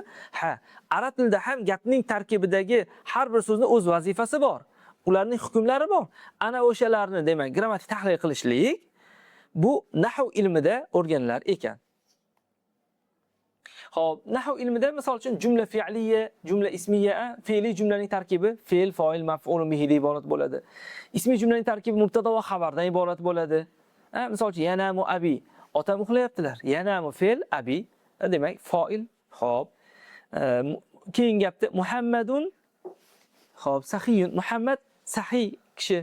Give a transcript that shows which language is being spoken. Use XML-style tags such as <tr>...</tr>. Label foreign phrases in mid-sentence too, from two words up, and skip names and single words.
<uz>Ha, arab tilida ham gapning tarkibidagi har bir so'zning o'z vazifasi bor. Ularning hukmlari bor. Ana o'shalarni, demak, grammatik tahlil qilishlik bu nahv ilmida o'rganilar ekan. Xo'p, nahv ilmida misol uchun</uz> <ar>جملة فعلية، جملة اسمية,</ar> <uz>fe'li jumlaning tarkibi fe'l, fa'il,</uz> <ar>مفعول به</ar> <uz>deb iborat bo'ladi. Ismiy jumlaning tarkibi mubtada va xabardan iborat bo'ladi. Misol uchun</uz> <ar>ينام أبي,</ar> <uz>otam uxlayaptilar. Yanamu fe'l, abi demak fa'il. Xo'p. Keyin gapda Muhammadun, xo'p, sahiyun, Muhammad sahiy kishi.</uz>